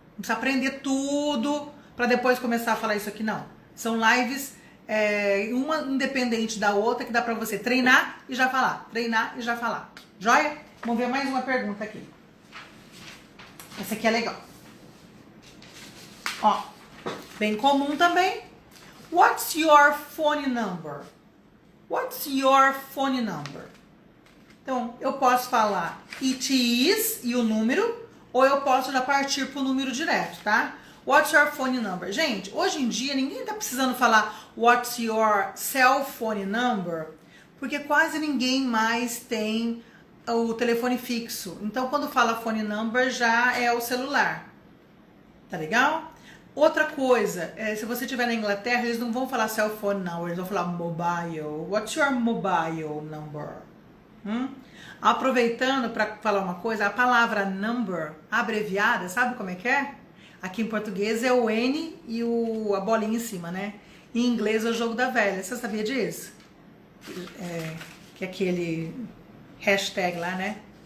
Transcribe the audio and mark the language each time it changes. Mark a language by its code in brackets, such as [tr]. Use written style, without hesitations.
[pt] Não precisa aprender tudo para depois começar a falar isso aqui, não. São lives uma independente da outra que dá para você treinar e já falar. Treinar e já falar. Joia? Vamos ver mais uma pergunta aqui. Essa aqui é legal. Ó, bem comum também. [en] What's your phone number? What's your phone number? [pt] Então, eu posso falar it is e o número, ou eu posso já partir pro número direto, tá? [en] What's your phone number? [pt] Gente, hoje em dia ninguém tá precisando falar [en] what's your cell phone number, [pt] porque quase ninguém mais tem o telefone fixo. Então, quando fala phone number, já é o celular. Tá legal? Outra coisa, se você estiver na Inglaterra, eles não vão falar cell phone number, eles vão falar mobile. [en] What's your mobile number? [pt] Aproveitando para falar uma coisa, a palavra number abreviada, sabe como é que é? Aqui em português é o N e a bolinha em cima, né? Em inglês é o jogo da velha. Você sabia disso? Que é aquele hashtag lá, né?